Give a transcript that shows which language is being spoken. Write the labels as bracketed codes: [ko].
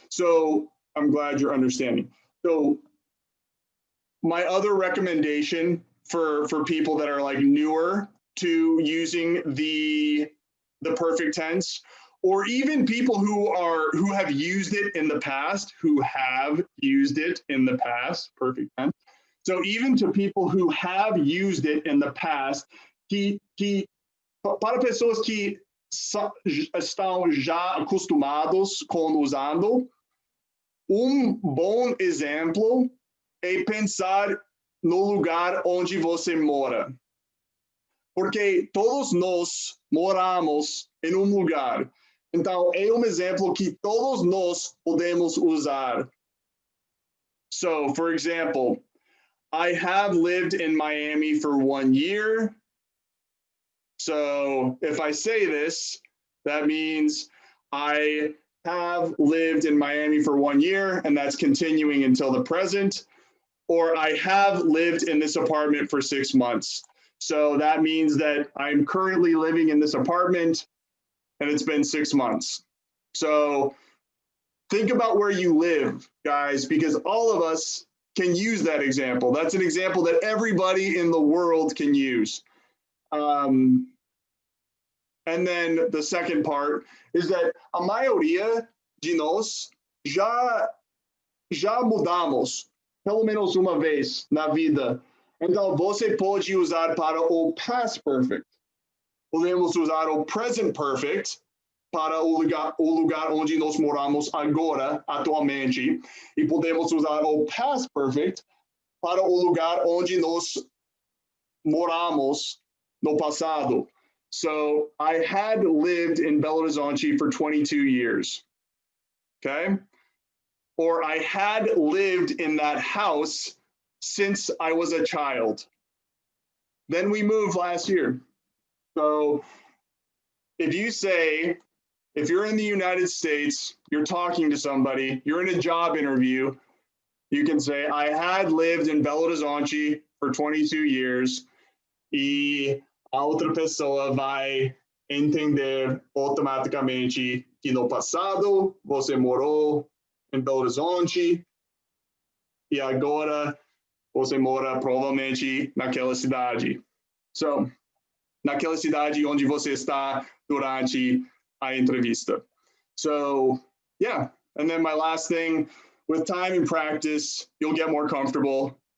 [en] So I'm glad you're understanding. So my other recommendation for people that are newer to using the perfect tense, or even people who have used it in the past, perfect tense. So even to people who have used it in the past, [pt] para pessoas que estão já acostumados com usando, bom exemplo é pensar no lugar onde você mora. Porque todos nós moramos em lugar. Então, é exemplo que todos nós podemos usar. [en] So, for example, I have lived in Miami for 1 year. So, if I say this, that means I have lived in Miami for 1 year, and that's continuing until the present. Or I have lived in this apartment for 6 months. So that means that I'm currently living in this apartment and it's been 6 months. So think about where you live, guys, because all of us can use that example. That's an example that everybody in the world can use. And then the second part is that [pt] a maioria de nós já mudamos pelo menos uma vez na vida. Então, você pode usar para o past perfect. Podemos usar o present perfect para o lugar onde nós moramos agora, atualmente. E podemos usar o past perfect para o lugar onde nós moramos no passado. [en] So, I had lived in Belo Horizonte for 22 years. Okay? Or I had lived in that house since I was a child. Then we moved last year. So if you're in the United States, you're talking to somebody, you're in a job interview, you can say, I had lived in Belo Horizonte for 22 years, [pt] e a outra pessoa vai entender automaticamente que no passado você morou em Belo Horizonte e agora você mora provavelmente naquela cidade. So, naquela cidade onde você está durante a entrevista. [en] So yeah, and then my last thing, with time and practice, you'll get more comfortable.